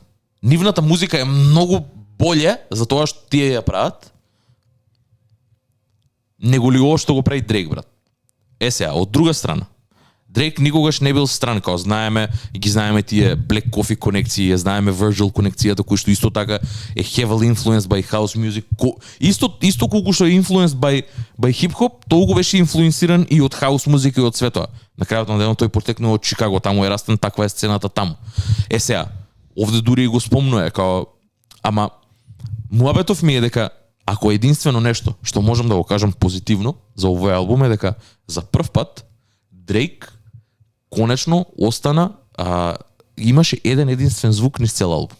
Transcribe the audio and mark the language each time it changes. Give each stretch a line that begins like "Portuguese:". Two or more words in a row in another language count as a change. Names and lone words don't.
Macedonian: Нивната музика е многу боле за тоа што тие ја прават, него ли ова што го прави Дрейк, брат. Сега, од друга страна, Дрейк никогаш не бил стран, као знаеме тие Black Coffee конекции, знаеме Virgil конекцијата, кој што исто така е
English: heavily influenced by house music.
Macedonian: Исто колку што е
English: influenced by hip-hop,
Macedonian: толку беше инфлуенсиран и од хаус музика и од светоа. На крајот на денот тој потекнува од Чикаго, таму е растен, таква е сцената таму. Сега, овде дури и го спомнува, као, ама муабетов ми е дека ако единствено нешто што можам да го кажам позитивно за овој албум е дека за прв пат Дрейк конечно остана, имаше единствен звук низ цел албум.